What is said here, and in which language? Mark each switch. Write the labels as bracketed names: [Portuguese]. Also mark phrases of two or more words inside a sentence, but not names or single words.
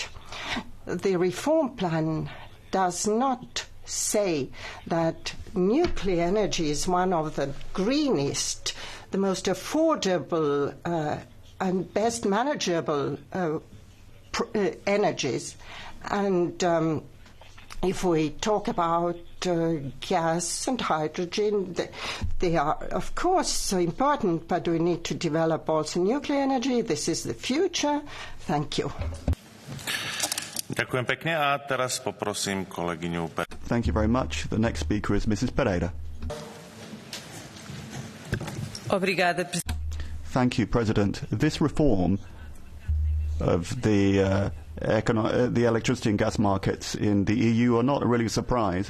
[English] The reform plan does not say that nuclear energy is one of the greenest, the most affordable and best manageable energies. And if we talk about gas and hydrogen, they are, of course, important, but we need to develop also nuclear energy. This is the future. Thank you. [Slovak] Ďakujem pekne a teraz poprosím kolegyňu. [English] Thank you very much. The next speaker is Mrs. Pereira. [Portuguese] Obrigada. [English] Thank you, President. This reform of the electricity and gas markets in the EU are not really a surprise.